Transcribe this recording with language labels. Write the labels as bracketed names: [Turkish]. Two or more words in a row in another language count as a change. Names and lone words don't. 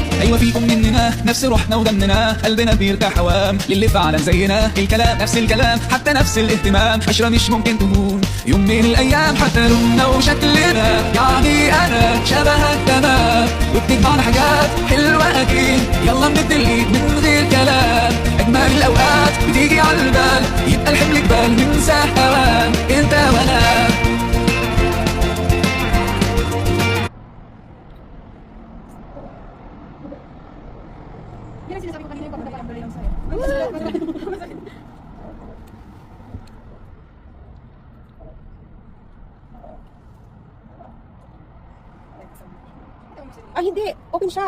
[Arabic] ايوه فيكم مننا نفس روحنا ودمنا، قلبنا بيرتاح هوام للي فعلا زينا، الكلام نفس الكلام حتى نفس الاهتمام، عشرة مش ممكن تهون يوم من الايام، حتى لوننا وشكلنا يعني انا شبهك تمام، وبتجمعنا حاجات حلوه اكيد، يلا نمد الايد من غير كلام، اجمل الاوقات بتيجي على البال، يبقى الحمل جبال ننسى هوام انت وانا. [Filipino] Yan ang sinasabi ko kanina yung pagkakapag lang sa'yo. Ah, hindi. Open siya.